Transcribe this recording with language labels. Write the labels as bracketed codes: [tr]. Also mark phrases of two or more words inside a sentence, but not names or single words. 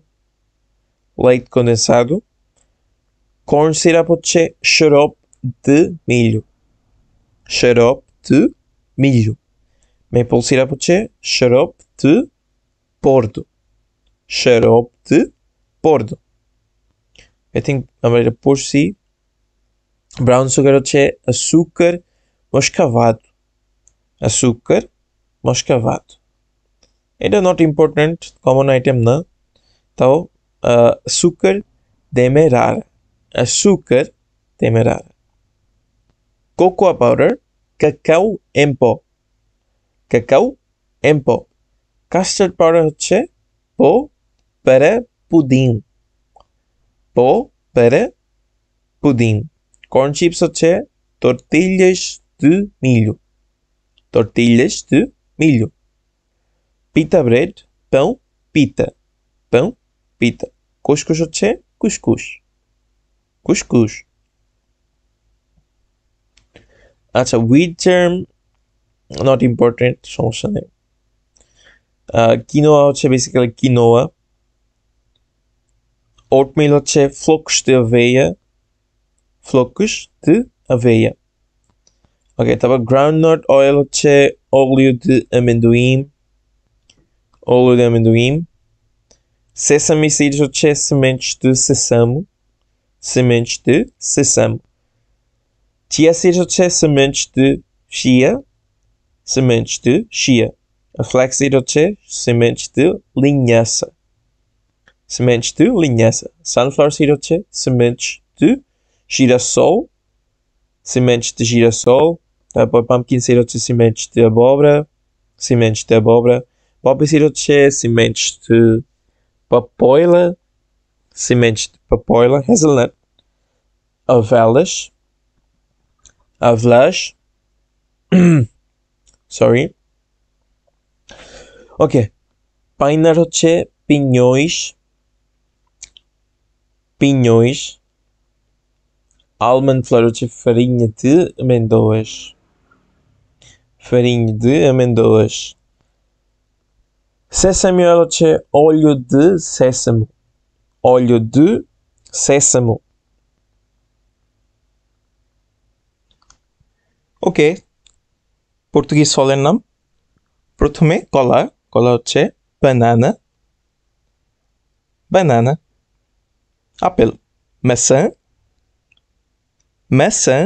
[pt] Leite condensado. [en] Corn syrup [pt] é xarope de milho. Xarope de milho. [en] Maple syrup [pt] é xarope de pordo. Xarope de pordo. [en] I think I'm ready to por si. Brown sugar [pt] é açúcar moscavado. Açúcar moscavado. [bn] এটা [en] not important, common item [bn] না, তাও [pt] açúcar demerara, açúcar demerara. [en] Cocoa powder, [pt] cacao em pó, cacao em pó. [en] Custard powder [pt] হচ্ছে pó para pudim, pó para pudim. [en] Corn chips [pt] হচ্ছে tortilhas de milho, tortilhas de milho. [en] Pita bread, [pt] pão pita, pão pita. Couscous হচ্ছে couscous, couscous. [bn] আচ্ছা, [en] wheat germ not important, [bn] সমস্যা নেই। কিনোয়া হচ্ছে বেসিক্যালি কিনোয়া। [pt] ওটমিল হচ্ছে flocos de aveia, flocos de aveia. ওকে, তারপর [en] groundnut oil [pt] হচ্ছে óleo de amendoim, óleo de amendoim. [en] Sesame seeds [pt] হচ্ছে sementes de sésamo, sementes de sésamo. [en] Chia seeds [pt] হচ্ছে sementes de chia, sementes de chia. [en] A flaxseed [pt] হচ্ছে sementes de linhaça, sementes de linhaça. [en] Sunflower seed [pt] হচ্ছে sementes de girassol, sementes de girassol. তারপর [en] pumpkin seed [pt] হচ্ছে sementes de abóbora, sementes de abóbora. [en] Poppy seed [pt] হচ্ছে sementes de papoila, sementes de papoila. Hazelnut, avelas, avelas. [en] Sorry. okay, pine nut হচ্ছে [pt] pinhões, pinhões. [en] Almond flour [pt] হচ্ছে farinha de amêndoas, farinha de amêndoas. [en] Sesame oil [pt] হচ্ছে óleo de sésamo, óleo de sésamo. [bn] ওকে, পর্তুগিজ ফলের নাম। প্রথমে কলা, কলা হচ্ছে [pt] banana, banana. [bn] আপেল, [pt] maçã, maçã.